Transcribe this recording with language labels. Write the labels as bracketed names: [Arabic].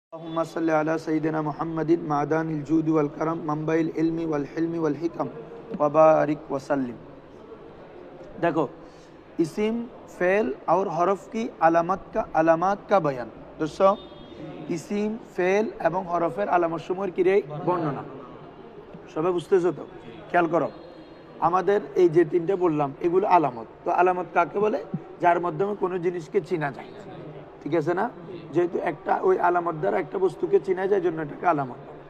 [Arabic] اللهم صل على سيدنا محمد معدن الجود والكرم منبع العلم والحلم والحكم وبارك وسلم। [Hindi] देखो इसिम फेल और हरफ की अलामत का बयान। दोस्तों इसिम फेल [Bangla] এবং হরফের আলামত সমূহের কি রে বর্ণনা। সবাই বুঝতেছো তো? খেয়াল করো, আমাদের এই যে তিনটে বললাম এগুলো আলামত। তো আলামত কাকে বলে? যার মাধ্যমে কোনো জিনিসকে চেনা যায়, ঠিক আছে না? যেহেতু একটা ওই আলামত দ্বারা একটা বস্তুকে চেনা যায়, জন্য এটাকে আলামত।